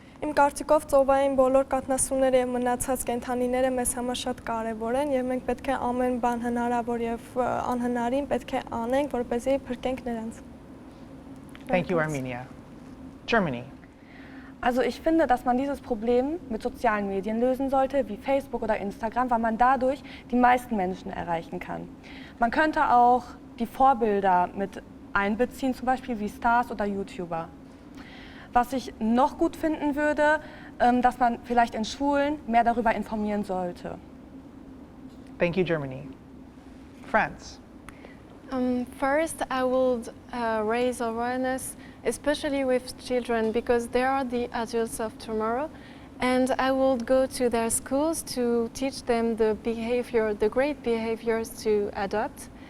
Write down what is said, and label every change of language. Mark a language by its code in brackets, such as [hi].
[hy] Իմ կարծիքով ծովային բոլոր կաթնասունները եւ մնացած կենդանիները մեզ համար շատ կարեւոր են եւ մենք պետք է ամեն բան հնարավոր եւ անհնարին պետք է անենք, որպեսզի փրկենք նրանց. [en] Thank you, Armenia. Germany. [de] Also ich finde, dass man dieses Problem mit sozialen Medien lösen sollte, wie Facebook oder Instagram, weil man dadurch die meisten Menschen erreichen kann. Man könnte auch die Vorbilder mit einbeziehen, zum Beispiel wie Stars oder YouTuber. Was ich noch gut finden würde, dass man vielleicht in Schulen mehr darüber informieren sollte. [en] Thank you, Germany. France. First, I would raise awareness, especially with children, because they are the adults of tomorrow. And I would go to their schools to teach them the great behaviors to adopt.